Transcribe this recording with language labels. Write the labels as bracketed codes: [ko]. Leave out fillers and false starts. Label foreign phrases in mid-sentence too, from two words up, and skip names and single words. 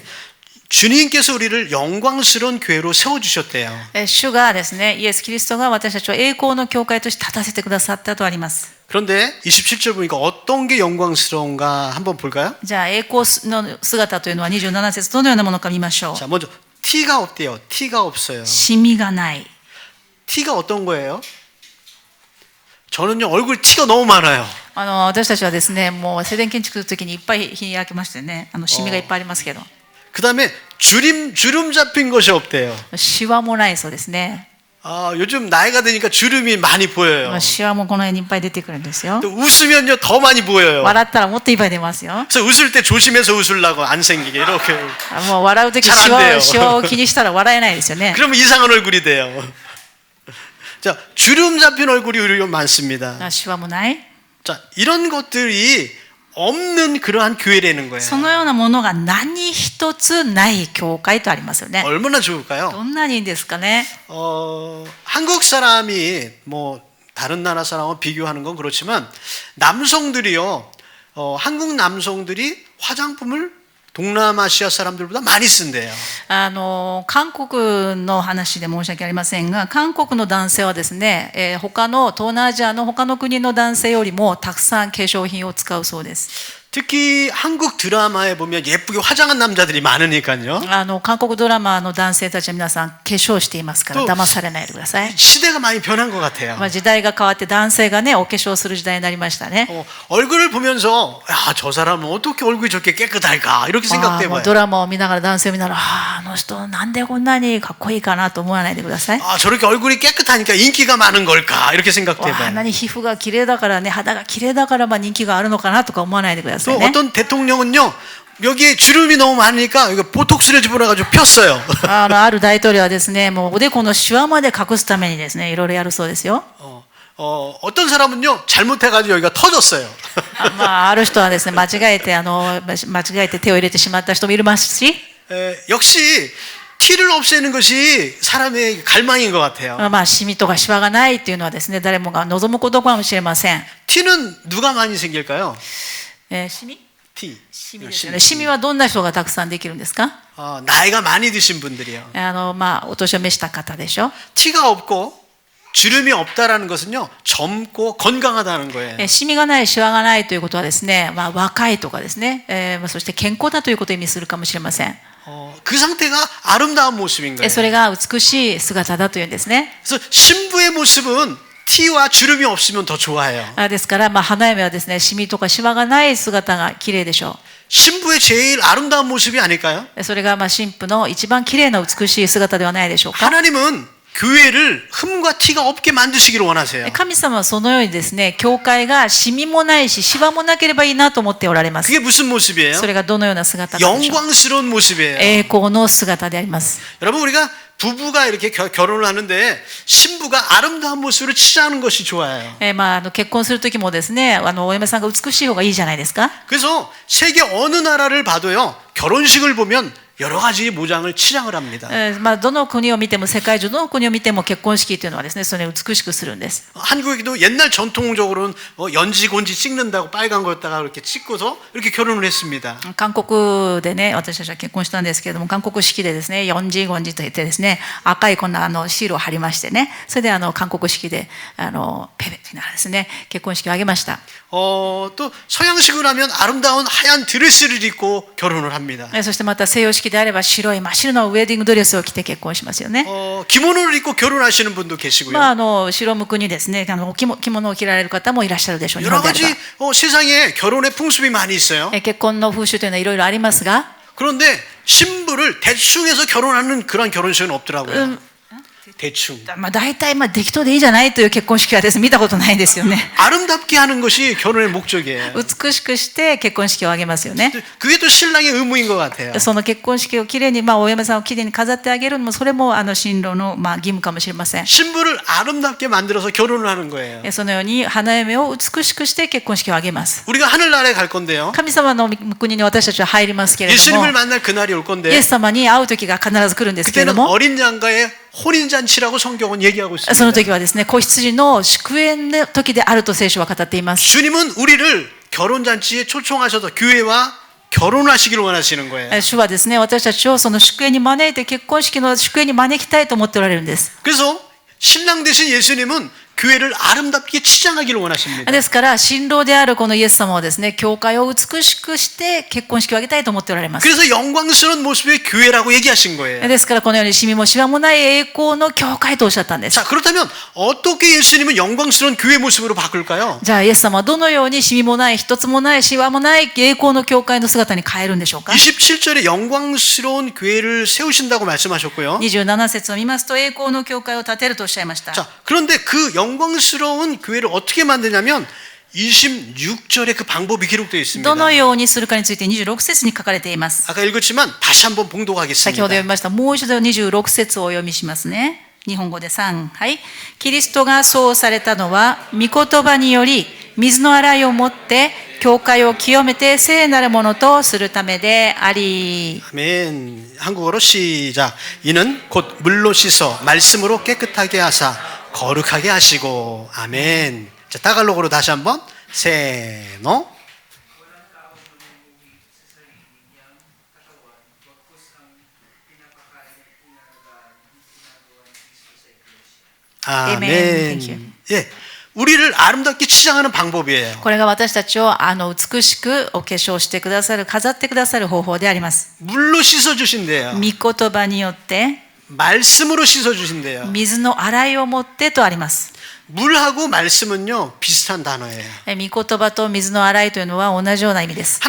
[ko] 주님께서 우리를 영광스러운 교회로 세워주셨대요. [ja] 主がですね、イエス・キリストが私たちを栄光の教会として立たせてくださったとあります。 [ko] 그런데 27절 보니까 어떤 게 영광스러운가 한번 볼까요? [ja] じゃあ栄光の姿というのは27節どのようなものか見ましょう。 [ko] 자, 먼저 티가 없대요. 티가 없어요. [ja] シミがない。 [ko] 티가 어떤 거예요? 저는요 얼굴 티가 너무 많아요. [ja] 私たちはですね、もう静電建築するときにいっぱい日焼けましてね、シミがいっぱいありますけど。 [ko] 그 다음에 주름 잡힌 것이 없대요. [ja] シワもないそうですね。 [ko] 아, 요즘 나이가 드니까 주름이 많이 보여요. [ja] シワもこの辺にいっぱい出てくるんですよ。 [ko] 또 웃으면요 더 많이 보여요. [ja] 笑ったらもっといっぱい出ますよ。 [ko] 그래서 웃을 때 조심해서 웃으려고 안 생기게 이렇게. [ja] もう笑うとき [ko] 잘안 돼요. [ja] シワを気にしたら笑えないですよね。 [ko] 그러면 이상한 얼굴이 돼요. 자, 주름 잡힌 얼굴이 우리 많습니다. [ja] シワもない。 [ko] 자, 이런 것들이 없는 그러한 교회라는 거예요. [ja] そのようなものが何一つない教会とありますよね。 [ko] 얼마나 좋을까요? [ja] どんなにいいんですかね。 [ko] 한국 사람이 뭐 다른 나라 사람과 비교하는 건 그렇지만 남성들이요, 한국 남성들이 화장품을 동남아시아 사람들보다 많이 쓴대요. [ja] 韓国の話で申し訳ありませんが、韓国の男性はですね、他の東南アジアの他の国の男性よりもたくさん化粧品を使うそうです。 [ko] 특히 한국 드라마에 보면 예쁘게 화장한 남자들이 많으니까요. [ja] 韓国ドラマの男性たちは皆さん化粧していますから騙されないでください。 [ko] 시대가 많이 변한 것 같아요. [ja] 時代が変わって男性がねお化粧する時代になりましたね。 [ko] 얼굴을 보면서 야, 저 사람은 어떻게 얼굴이 저렇게 깨끗할까 이렇게 생각돼봐요. [ja] ドラマを見ながら男性を見ながらあの人なんでこんなにかっこいいかなと思わないでください。 [ko] 아, 저렇게 얼굴이 깨끗하니까 인기가 많은 걸까 이렇게 생각돼봐요. [ja] 何皮膚が綺麗だからね肌が綺麗だから人気があるのかなとか思わないでください [ko] 또 [ja] ね。 [ko] 어떤 대통령은요 여기에 주름이 너무 많으니까 이거 보톡스를 집어넣어가지고 폈어요. [ja] ある大統領はですね、もうおでこのシワまで隠すためにですね、いろいろやるそうですよ。 [ko] 어떤 사람은요 잘못해가지고 여기가 터졌어요. [ja] ある人はですね、間違えて手を入れてしまった人もいますし、 [ko] 역시 티를 없애는 것이 사람의 갈망인 것 같아요. [ja] シミとかシワがないっていうのはですね、誰もが望むことかもしれません。 [ko] 티는 누가 많이 생길까요? [ja] シミ？ [ko] 티. [ja] シミですよね。シミはどんな人がたくさんできるんですか？ [ko] 나이가 많이 드신 분들이요. [ja] お年を召した方でしょ。 [ko] 티가 없고 주름이 없다라는 것은요 젊고 건강하다는 거예요. [ja] シミがない、シワがないということはですね、若いとかですね、そして健康だということを意味するかもしれません。 [ko] 그 상태가 아름다운 모습인 거예요. [ja] それが美しい姿だというんですね。 [ko] 그래서 신부의 모습은 티와 주름이 없으면 더 좋아요. [ja] ですから、花嫁はですね、シミとかシワがない姿が綺麗でしょ [ko] 신부의 제일 아름다운 모습이 아닐까요? [ja] う。それが神父の一番綺麗な美しい姿ではないでしょうか。 [ko] 하나님은 교회를 흠과 티가 없게 만드시기를 원하세요. [ja] 神様はそのようにですね、教会がシミもないし、シワもなければいいなと思っておられます。 [ko] 그게 무슨 모습이에요? [ja] それがどのような姿なんでしょう。 [ko] 영광스러운 모습이에요. [ja] 栄光の姿であります。 [ko] 여러분 우리가 부부가 이렇게 결혼을 하는데 신부가 아름다운 모습으로 치장하는 것이 좋아요. [ja] 結婚する時もですね、お嫁さんが美しい方がいいじゃないですか。 [ko] 그래서 세계 어느 나라를 봐도요, 결혼식을 보면 여러 가지 모장을 치장을 합니다. [ja] どの国を見ても、世界中どの国を見ても結婚式というのはですね、それを美しくするんです。 [ko] 한국에도 옛날 전통적으로는 연지 곤지 찍는다고 빨간 거에다가 이렇게 찍고서 이렇게 결혼을 했습니다. [ja] 韓国でね、私たちは結婚したんですけれども、韓国式でですね、四時五時と言ってですね、赤いこんなシールを貼りましてね、それで韓国式でペペというのはですね、結婚式を挙げました。 [ko] 또 서양식을 하면 아름다운 하얀 드레스를 입고 결혼을 합니다. [ja] そしてまた西洋式であれば白い真っ白なウェディングドレスを着て結婚しますよね。 [ko] 기모노를 입고 결혼하시는 분도 계시고요. [ja] 白むくにですね、着物を着られる方もいらっしゃるでしょう。 [ko] 여러 가지 세상에 결혼의 풍습이 많이 있어요. [ja] 結婚の風習というのはいろいろありますが、 [ko] 그런데 신부를 대충 해서 결혼하는 그런 결혼식은 없더라고요. 대충. [ja] 大体適当でいいじゃないという結婚式はですね、見たことないんですよね。 [ko] 아름답게 하는 것이 결혼의 목적이에요. [ja] 美しくして結婚式を挙げますよね。 [ko] 그게 또 신랑의 의무인 것 같아요. [ja] その結婚式をきれいに、お嫁さんをきれいに飾ってあげるのも、それも新郎の義務かもしれません。 [ko] 신부를 아름답게 만들어서 결혼을 하는 거예요. [ja] そのように花嫁を美しくして結婚式を挙げます。 [ko] 우리가 하늘나라에 갈 건데요. [ja] 神様の国に私たちは入りますけれども、 [ko] 예수님을 만날 그날이 올 [ja] イ [ko] 건데 [ja] エス様に会う時が必ず来るんですけれど [ko] 그때는 [ja] も、 [ko] 어린 양가의 혼인잔치라고 성경은 얘기하고 [ja] その [ko] 있습니다. [ja] 時はですね、子羊の祝宴の時であると聖書は語っています。 [ko] 주님은 우리를 결혼잔치에 초청하셔서 교회와 결혼하시기를 원하시는 거예요. [ja] 主はですね、私たちをその祝宴に招いて、結婚式の祝宴に招きたいと思っておられるんです。 [ko] 그래서 신랑 되신 예수님은 교회를 아름답게 치장하기를 원하십니다. [ja] ですから、新郎であるこのイエス様はですね、教会を美しくして結婚式を挙げたいと思っておられます。 [ko] 그래서 영광스러운 모습의 교회라고 얘기하신 거예요. [ja] ですから、このようにシミもシワもない栄光の教会とおっしゃったんです。 [ko] 자, 그렇다면 어떻게 예수님은 영광스러운 교회 모습으로 바꿀까요? [ja] じゃあ、イエス様はどのようにシミもない、一つもない、シワもない栄光の教会の姿に変えるんでしょうか。 [ko] 27절에 영광스러운 교회를 세우신다고 말씀하셨고요. [ja] 27 節を見ますと、栄光の教会を建てるとおっしゃいました。 [ko] 자, 그런데 그 영광스러운 교회를 어떻게 만드냐면 26절에 그 방법이 기록되어 있습니다. [ja] どのようにするかについて26節に書かれています。 [ko] 아까 읽었지만 다시 한번 [ja] 先ほど [ko] 봉독하겠습니다. [ja] 読みました。もう一度26節をお読みしますね。日本語で3。はい。キリストがそうされたのは、御言葉により、水の洗いをもって、教会を清めて聖なるものとするためであり。 [ko] 아멘. 한국어로 시작. 이는 곧 물로 씻어 말씀으로 깨끗하게 하사 거룩하게 하시고. 아멘. 자, 타갈로그로 다시 한번. 세노. 아멘. 예. 우리를 아름답게 치장하는 방법이에요. [ja] これが私たちを美しくお化粧してくださる、飾ってくださる方法であります。 [ko] 물로 씻어 주신대요. [ja] 御言葉によって、 [ko] 말씀으로 씻어 주신대요. [ja] 水の洗いをもってとあります。 [ko] 물하고 말씀은요 비슷한 단어예요. [ja] 御言葉と水の洗いというのは同じような意味です。